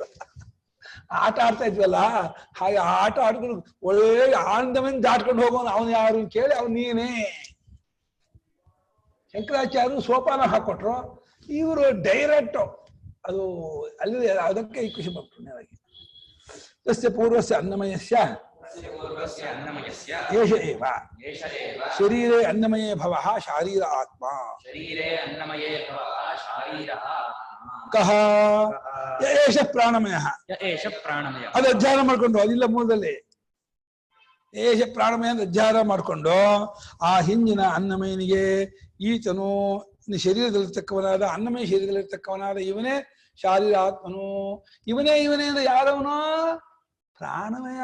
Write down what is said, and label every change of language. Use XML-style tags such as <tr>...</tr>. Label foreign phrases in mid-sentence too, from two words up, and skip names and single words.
<kn>ಆಟ ಆಡ್ತಾ ಇದ್ವಲ್ಲ, ಹಾಗೆ ಆಟ ಆಡ್ಕೊಂಡು ಒಳ್ಳೆ ಆನಂದವನ್ನು ದಾಟ್ಕೊಂಡು ಹೋಗೋನು ಅವನು ಯಾರು ಕೇಳಿ ಅವ್ನು ನೀನೇ. ಶಂಕರಾಚಾರ್ಯರು ಸೋಪಾನ ಹಾಕೊಟ್ರು, ಇವರು ಡೈರೆಕ್ಟ್ ಅದು ಅಲ್ಲಿ ಅದಕ್ಕೆ ಈ ಖುಷಿ ಪಟ್ಟರು ನೇರಾಗಿ.</kn> <sa>ತಸ್ಯ ಪೂರ್ವಸ್ಯ ಅನ್ನಮಯಸ್ಯ ಏಷ ಏವ ಶರೀರೇ ಅನ್ನಮಯೇ ಭವಃ ಶಾರೀರ ಆತ್ಮ. ಕಹ ಏಷ ಪ್ರಾಣಮಯಃ.</sa> <kn>ಅದು ಅಧ್ಯಯನ ಮಾಡ್ಕೊಂಡು ಅದಿಲ್ಲ ಮೂಲದಲ್ಲಿ.</kn> <sa>ಏಷ ಪ್ರಾಣಮಯ</sa> <kn>ಅಂತ ಅಧ್ಯಯನ ಮಾಡ್ಕೊಂಡು ಆ ಹಿಂದಿನ ಅನ್ನಮಯನಿಗೆ ಈತನು ಶರೀರದಲ್ಲಿರ್ತಕ್ಕವನಾದ ಅನ್ನಮಯ ಶರೀರದಲ್ಲಿರ್ತಕ್ಕವನಾದ ಇವನೇ ಶಾರೀರ ಆತ್ಮನು. ಇವನೇ ಅಂದ್ರೆ ಯಾರವನು? ಪ್ರಾಣಮಯ.</kn>